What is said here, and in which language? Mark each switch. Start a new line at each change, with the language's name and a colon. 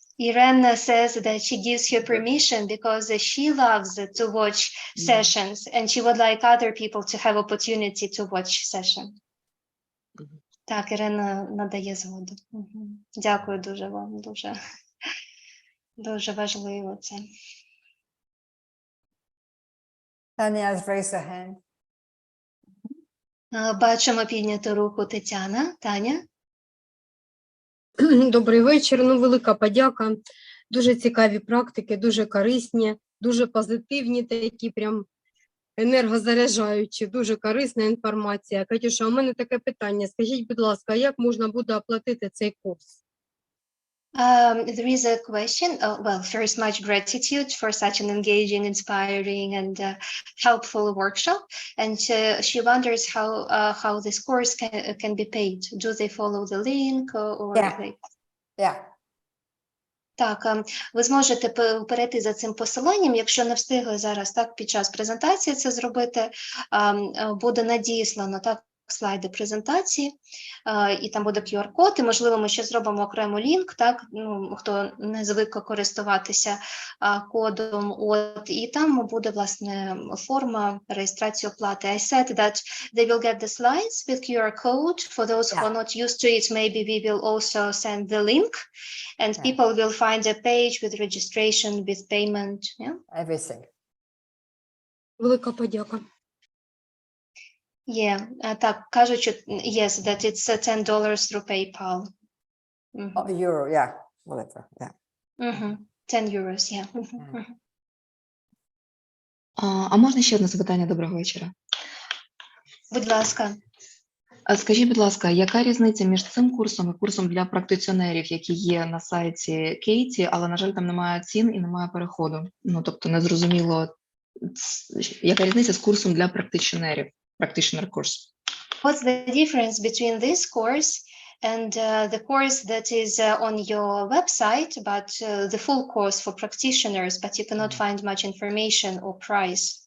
English: Irene says that she gives her permission because she loves to watch sessions and she would like other people to have opportunity to watch session.
Ukrainian: Так, Ірина надає згоду. Дякую дуже вам, дуже важливо це.
English: Tanya has raised her hand.
Ukrainian: Бачимо підняту руку Тетяна. Таня? Добрий вечір. Велика подяка. Дуже цікаві практики, дуже корисні, дуже позитивні, такі прям енергозаряджаючі, дуже корисна інформація. Катюша, у мене таке питання. Скажіть, будь ласка, як можна буде оплатити цей курс?
English: There is a question. Well, first, much gratitude for such an engaging, inspiring, and helpful workshop. And she wonders how this course can be paid. Do they follow the link or like? Yeah.
Ukrainian: Так, ви зможете перейти за цим посиланням, якщо не встигли зараз так під час презентації це зробити, буде надіслано так слайди презентації, і там буде QR-код, і, можливо, ми ще зробимо окремо лінк, так, хто не звик користуватися кодом, і там буде, власне, форма реєстрації оплати.
English: I said that they will get the slides with QR code. For those who are not used to it, maybe we will also send the link, and people will find a page with registration, with payment. Everything.
Ukrainian: Велика подяка. Так, кажуть, що
English: yes, that it's $10 through PayPal. Euro, yeah, whatever, yeah. 10 euros, yeah.
Ukrainian: А можна ще одне запитання? Доброго вечора. Будь ласка. Скажіть, будь ласка, яка різниця між цим курсом і курсом для практиціонерів, які є на сайті Кейті, але, на жаль, там немає цін і немає переходу? Тобто не зрозуміло, яка різниця з курсом для практиціонерів?
English: Practitioner course. What's the difference between this course and the course that is on your website, but the full course for practitioners, but you cannot find much information or price?